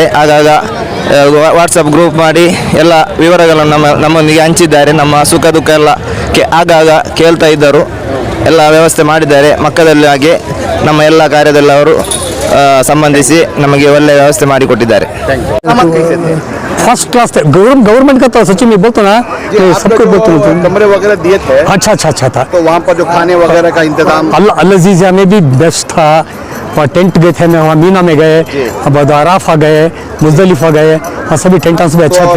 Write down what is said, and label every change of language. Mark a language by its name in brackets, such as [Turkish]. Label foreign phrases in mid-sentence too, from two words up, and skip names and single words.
[Kannada] ಆಗಾಗ ವಾಟ್ಸಪ್ ಗ್ರೂಪ್ ಮಾಡಿ ಎಲ್ಲ ವಿವರಗಳನ್ನು ನಮ್ಮೊಂದಿಗೆ ಹಂಚಿದ್ದಾರೆ. ನಮ್ಮ ಸುಖ ದುಃಖ ಎಲ್ಲ ಆಗಾಗ ಕೇಳ್ತಾ ಇದ್ದರು. ಎಲ್ಲ ವ್ಯವಸ್ಥೆ ಮಾಡಿದ್ದಾರೆ. ಮಕ್ಕದಲ್ಲಿ ಹಾಗೆ ನಮ್ಮ ಎಲ್ಲ ಕಾರ್ಯದಲ್ಲಿ ಅವರು ಸಂಬಂಧಿಸಿ ನಮಗೆ ಒಳ್ಳೆಯ ವ್ಯವಸ್ಥೆ ಮಾಡಿಕೊಟ್ಟಿದ್ದಾರೆ. [English] first class [Hindi] थे। गवर्नमेंट का तो सच्ची में बोलते ना सबको बोलते हैं। कमरे वगैरह दिए थे? अच्छा था। तो वहाँ पर जो खाने वगैरह का इंतजाम? अल-अज़ीज़िया में भी बेस्ट था। और टेंट गए थे, वहाँ मीना में गए, अब अराफा गए, मुज़दलिफा गए, और सभी [English] tent house [Hindi] भी अच्छा थे।